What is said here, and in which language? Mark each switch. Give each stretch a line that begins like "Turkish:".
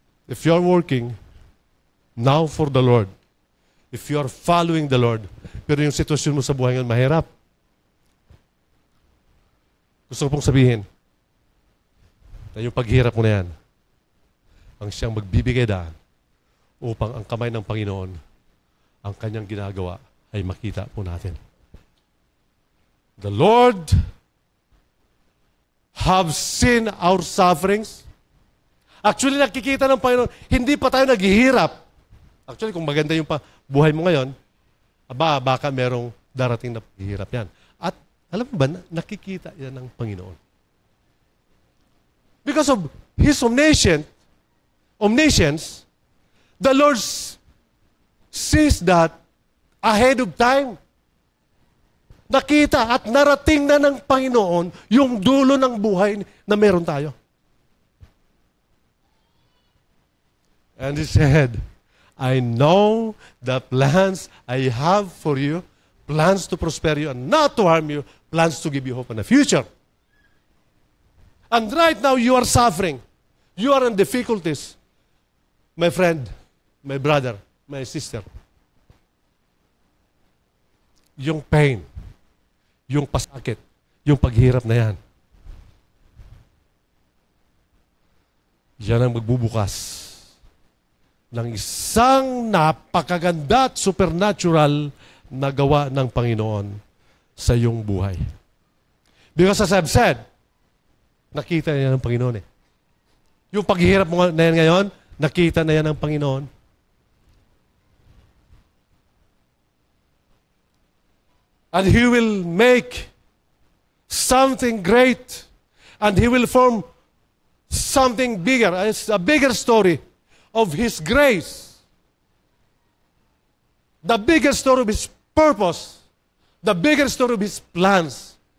English: If you're working now for the Lord,
Filipino: if you're following the Lord, pero yung sitwasyon mo sa buhay ngayon mahirap, gusto ko pong sabihin na yung paghirap mo na yan, ang siyang magbibigay daan upang ang kamay ng Panginoon, ang kanyang ginagawa ay makita po natin.
English: The Lord have seen our sufferings.
Filipino: Actually, nakikita ng Panginoon, hindi pa tayo naghihirap. Actually, kung maganda yung buhay mo ngayon, baka merong darating na paghihirap yan. At alam mo ba, nakikita yan ng Panginoon.
English: Because of His omniscience, the Lord sees that ahead of time.
Filipino: Nakita at narating na ng Panginoon yung dulo ng buhay na meron tayo.
English: And He said, I know the plans I have for you, plans to prosper you and not to harm you, plans to give you hope in the future. And right now, you are suffering. You are in difficulties. My friend, my brother, my sister.
Filipino: Yung pain, yung pasakit, yung paghirap na yan, yan ang magbubukas ng isang napakaganda at supernatural na gawa ng Panginoon sa iyong buhay.
English: Because as I've said,
Filipino: nakita na yan ng Panginoon eh. Yung paghihirap mo na yan ngayon, nakita na yan ng Panginoon.
English: And He will make something great. And He will form something bigger. It's a bigger story of His grace. The bigger story of His purpose. The bigger story of His plans.